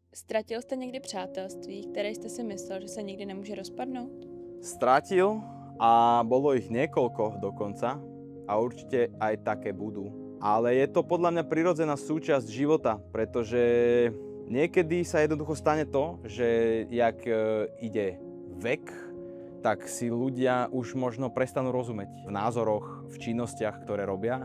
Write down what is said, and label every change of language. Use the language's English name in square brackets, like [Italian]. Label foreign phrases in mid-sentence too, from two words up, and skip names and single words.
[Czech] Ztratil jste někdy přátelství, které jste si myslel, že se nikdy nemůže rozpadnout? [Slovak] Stratil a bolo ich niekoľko dokonca a určite aj také budú. Ale je to podľa mňa prirodzená súčasť života, pretože niekedy sa jednoducho stane to, že jak ide vek, tak si ľudia už možno prestanú rozumieť v názoroch, v činnostiach, ktoré robia.